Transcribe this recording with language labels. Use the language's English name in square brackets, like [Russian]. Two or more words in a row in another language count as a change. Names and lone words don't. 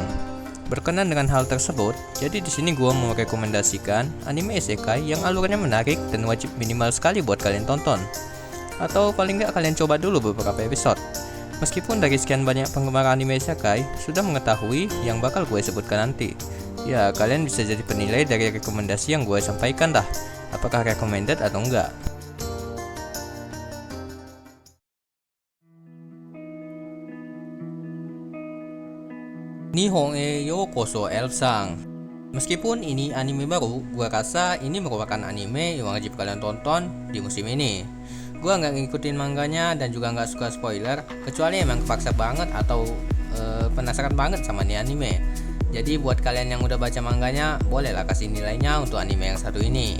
[Indonesian] Berkenan dengan hal tersebut, jadi di sini gua mau merekomendasikan anime isekai yang alurnya menarik dan wajib minimal sekali buat kalian tonton. Atau paling nggak kalian coba dulu beberapa episode. Meskipun dari sekian banyak penggemar anime isekai sudah mengetahui yang bakal gue sebutkan nanti. Ya, kalian bisa jadi penilai dari rekomendasi yang gue sampaikan dah. Apakah recommended atau enggak. Nihon e Yokoso Elf-sang. Meskipun ini anime baru, gua rasa ini merupakan anime yang wajib kalian tonton di musim ini. Gua nggak ngikutin manganya dan juga nggak suka spoiler, kecuali emang kepaksa banget atau penasaran banget sama nih anime. Jadi buat kalian yang udah baca manganya, bolehlah kasih nilainya untuk anime yang satu ini.